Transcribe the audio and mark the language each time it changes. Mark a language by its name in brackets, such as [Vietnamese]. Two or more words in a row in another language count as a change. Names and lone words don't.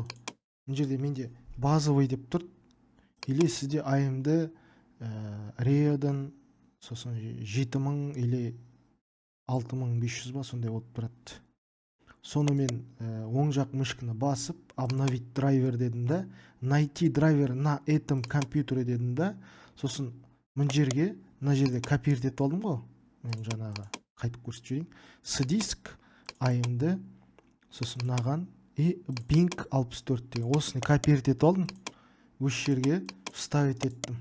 [Kazakh] Мына жерде менде базовый деп тұр. Или сізде AMD Radeon сосын 7000 или 6500 ба сондай болып тұрады. Соны мен оң жақ мышканы басып, [Russian] обновить драйвер [Kazakh] дедім да, [Russian] найти драйвер на этом компьютере [Kazakh] дедім да, сосын мына жерде копировать етіп алдым ғой. Мен жаңағы қайтып көрсетіп жіберейін. S-диск, AMD, сосын мынаған и Bing 64 деген. Осыны копировать етіп алдым. Осы жерге вставить еттім.